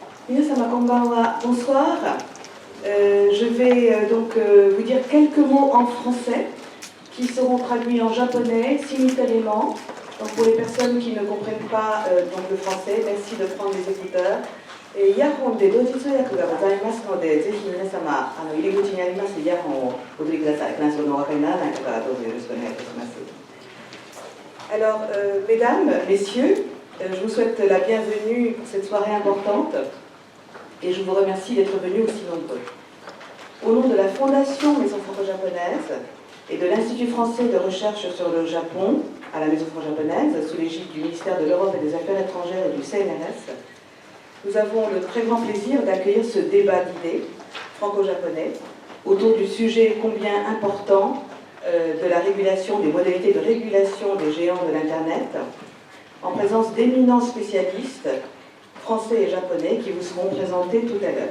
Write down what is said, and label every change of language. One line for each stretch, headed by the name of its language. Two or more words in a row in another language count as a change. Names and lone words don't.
Japanese: 皆さんこんばんは,
French: bonsoir. Je vais donc vous dire quelques mots en français qui seront traduits en japonais simultanément. Donc pour les personnes qui ne comprennent pas donc le français, merci de prendre les écouteurs.
Japanese: イヤホンで同時通訳がございますので、ぜひ皆様、入り口にありますイヤホンをお取りください。フランス語のお分かりにならない方はどうぞよろしくお願いいたします。
French: Alors, mesdames, messieurs, je vous souhaite la bienvenue pour cette soirée importante et je vous remercie d'être venus aussi nombreux. Au nom de la Fondation Maison franco-japonaise et de l'Institut français de recherche sur le Japon à la Maison franco-japonaise, sous l'égide du ministère de l'Europe et des Affaires étrangères et du CNRS, nous avons le très grand plaisir d'accueillir ce débat d'idées franco-japonais autour du sujet combien important de la régulation, des modalités de régulation des géants de l'Internet, en présence d'éminents spécialistes français et japonais qui vous seront présentés tout à l'heure.